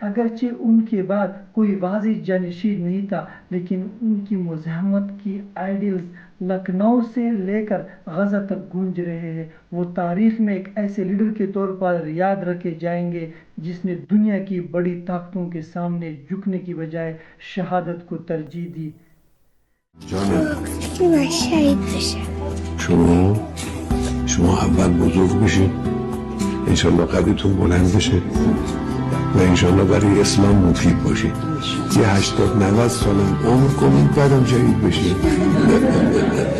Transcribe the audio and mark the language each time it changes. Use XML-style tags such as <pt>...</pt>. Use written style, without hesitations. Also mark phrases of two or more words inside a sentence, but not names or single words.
<ur>اگرچہ ان کے بعد کوئی واضح جانشین نہیں تھا، لیکن ان کی مزاحمت کی آئیڈیلز لکھنؤ سے لے کر غزہ تک گونج رہے ہیں۔ وہ تاریخ میں ایک ایسے لیڈر کے طور پر یاد رکھے جائیں گے جس نے دنیا کی بڑی طاقتوں کے سامنے جھکنے کی بجائے شہادت کو ترجیح دی۔</ur> <fa>که من شهید بشم. شما اول بزرگ بشید، انشالله قدرتون بلند بشه و انشالله برای اسلام مفید باشید. یه 80-90 سالم عمر کنید بعدم شهید بشید.</fa>